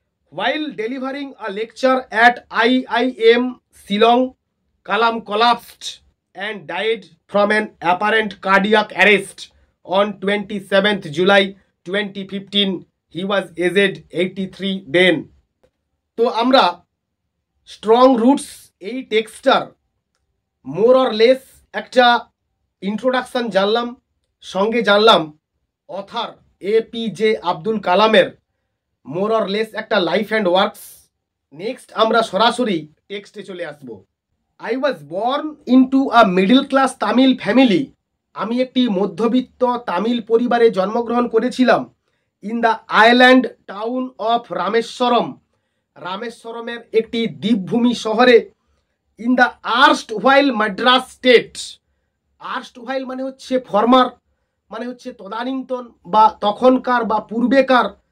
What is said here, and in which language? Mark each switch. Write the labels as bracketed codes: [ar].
[en] While delivering a lecture at IIM Shillong, Kalam collapsed and died from an apparent cardiac arrest on 27th July 2015. He was aged 83 then. [bn] তো আমরা strong roots এই টেক্সটার [en] more or less [bn] একটা introduction জানলাম, সঙ্গে জানলাম other APJ Abdul কালামের more or less একটা life and works. Next আমরা সরাসরি টেক্সটে চলে আসব। [en] I was born into a middle class Tamil family. [bn] আমি একটি মধ্যবিত্ত তামিল পরিবারে জন্মগ্রহণ করেছিলাম [en] in the island town of Rameswaram, [bn] রামেশ্বরমের একটি দ্বীপভূমি শহরে, [en] In the erstwhile Madras state. [bn] আর্স্ট while মানে হচ্ছে ফরমার, মানে হচ্ছে তদানীন্তন বা তখনকার বা পূর্বেকার